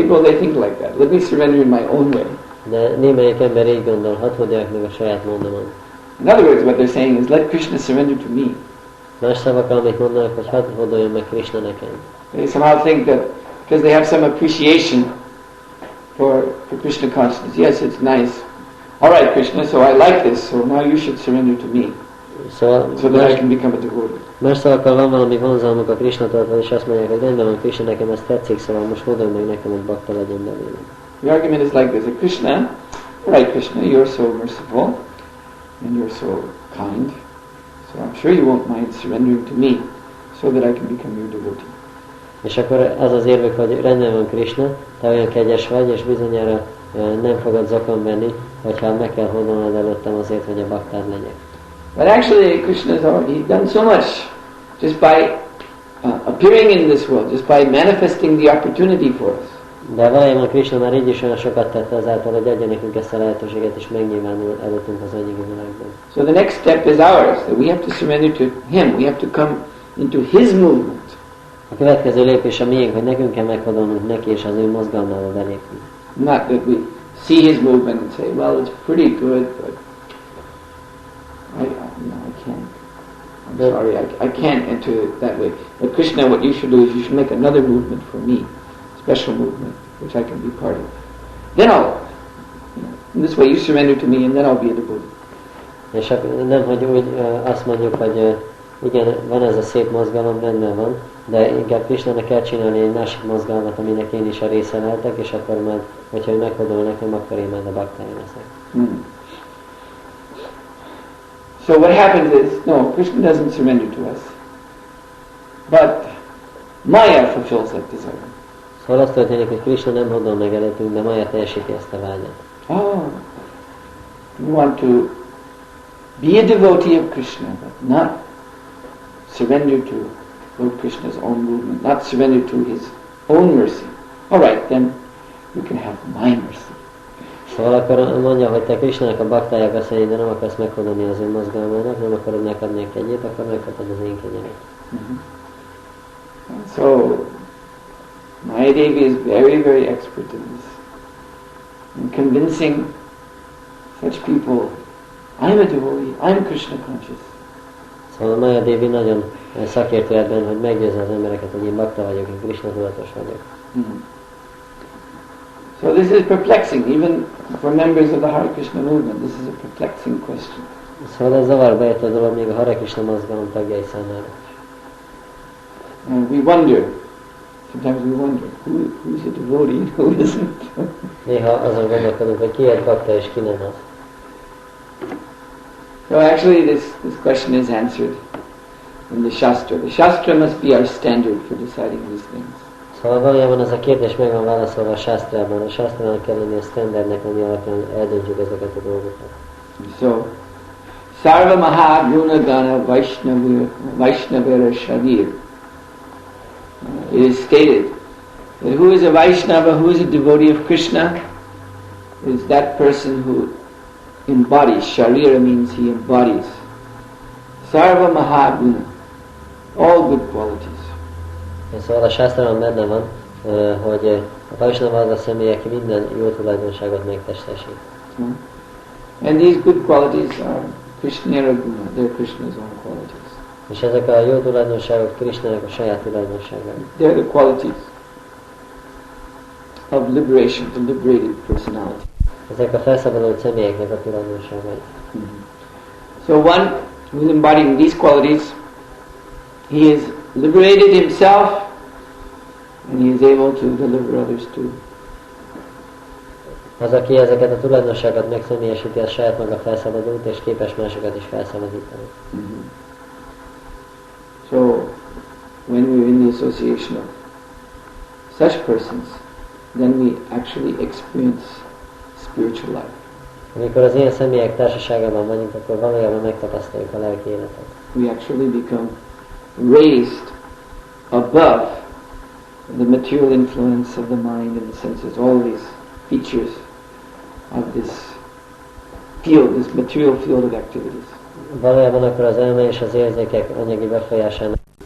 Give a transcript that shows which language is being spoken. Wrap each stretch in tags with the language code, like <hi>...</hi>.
<en>people, they think like that. Let me surrender in my own way.</en> <hu>De némelyik ember így gondol, hadd hódoljak meg a saját módomon.</hu> <en>In other words, what they're saying is, let Krishna surrender to me.</en> <hu>Más szavakkal, amit mondanak, hogy hadd hódoljon meg Krishna nekem.</hu> <en>They somehow think that because they have some appreciation for Krishna consciousness. Yes, it's nice. All right, Krishna, so I like this, so now you should surrender to me,</en> <hu>Szóval</hu> <en>so that I can become a devotee.</en> <hu>más szavakkal van valami vonzalmuk a Krishnától, és azt mondják, hogy rendben van Krishna, nekem ez tetszik, szóval most hódolj meg nekem, hogy bakta legyen belőle.</hu> <en>The argument is like this: that Krishna, all right, Krishna, you're so merciful and you're so kind, so I'm sure you won't mind surrendering to me, so that I can become your devotee.</en> <hu>És akkor az az érvük, hogy rendben van Krishna, te olyan kegyes vagy, és bizonyára nem fogod zokon venni, hogyha meg kell hódolnod előttem azért, hogy a baktád legyek.</hu> <en>But actually, Krishna has already done so much just by appearing in this world, just by manifesting the opportunity for us.</en> <hu>De valójában Krishna már így is olyan sokat tette azáltal, hogy adja nekünk ezt a lehetőséget, és megnyilvánul előttünk az anyagi világban.</hu> <en>So the next step is ours, that we have to surrender to Him. We have to come into His movement.</en> <hu>A következő lépés a miénk, hogy nekünk kell meghódolnunk neki, és az ő mozgalmába belépni.</hu> <en>Not that we see His movement and say, well, it's pretty good, but I can't. I'm sorry, I can't enter it that way. But Krishna, what you should do is you should make another movement for me, special movement, which I can be part of. Then in this way you surrender to me, and then I'll be a devotee.</en> <hu>És nem, hogy úgy azt mondjuk, hogy igen, van ez a szép mozgalom, rendben van, de inkább Krishnának kell csinálni egy másik mozgalmat, aminek én is a része lehetek, és akkor majd, hogyha ő meghódol nekem, akkor én majd a baktája leszek.</hu> <en>So what happens is, no, Krishna doesn't surrender to us, but Maya fulfills that desire.</en> <hu>Szóval azt történik, hogy Krishna nem hódol meg előttünk, de Maya teljesíti ezt a vágyat.</hu> <en>Oh, you want to be a devotee of Krishna, but not surrender to Lord Krishna's own movement, not surrender to His own mercy. All right, then you can have my mercy.</en> <hu>Szóval akkor mondja, hogy te Krishnának a baktája beszélj, de nem akarsz meghódolni az ő mozgalmának, nem akarod megadni a kegyét, akkor megkapod az én kegyemet.</hu> <en>So, Maya Devi is very, very expert in this. In convincing such people, I'm a devotee, I'm Krishna conscious.</en> <hu>Szóval Maya Devi nagyon szakértő ebben, hogy meggyőzze az embereket, hogy én bakta vagyok, én Krishna tudatos vagyok.</hu> <en>So this is perplexing, even for members of the Hare Krishna movement. This is a perplexing question.</en> <hu>Szóval ez zavarba ejt a dolog még a Hare Krishna mozgalom tagjai számára.</hu> <en>And we wonder, sometimes we wonder, who's a devotee and who isn't.</en> <hu>Néha azon gondolkodunk, hogy ki egy bakta és ki nem az.</hu> <en>So actually this question is answered in the Shastra. The Shastra must be our standard for deciding these things.</en> <hu>Szóval valójában ez a kérdés meg van válaszolva a Shastrában. A Shastrának kell lenni a standardnek, ami alapján eldöntjük ezeket a dolgokat.</hu> <bn>So, Sarva Maha Guna Gana Vaishnavira Shavir.</bn> <en>It is stated that who is a Vaishnava, who is a devotee of Krishna, is that person who embodies. Sharira means he embodies.</en> <bn>Sarva Maha Guna,</bn> <en>all good qualities.</en> <hu>Szóval a Shastrában benne van, hogy a Vaishnava az a személy, aki minden jó tulajdonságot megtestesít.</hu> <en>And these good qualities are</en> <bn>Krishnera Guna,</bn> <en>they're Krishna's own qualities.</en> <hu>És ezek a jó tulajdonságok Krishnának a saját tulajdonságai.</hu> <en>They're the qualities of liberation, the liberated personality.</en> <hu>Ezek a felszabadult személyeknek a tulajdonságai.</hu> <en>So one who is embodying these qualities, he is liberated himself and he is able to deliver others too.</en> <hu>Az, aki ezeket a tulajdonságokat megszemélyesíti, az saját maga felszabadult, és képes másokat is felszabadítani.</hu> <en>So, when we're in the association of such persons, then we actually experience spiritual life.</en> <hu>Amikor az ilyen személyek társaságában vagyunk, akkor valójában megtapasztaljuk a lelki életet.</hu> <en>We actually become raised above the material influence of the mind and the senses, all these features of this field, this material field of activities.</en> <hu>Valójában akkor az elme és az érzékek anyagi befolyásának.</hu>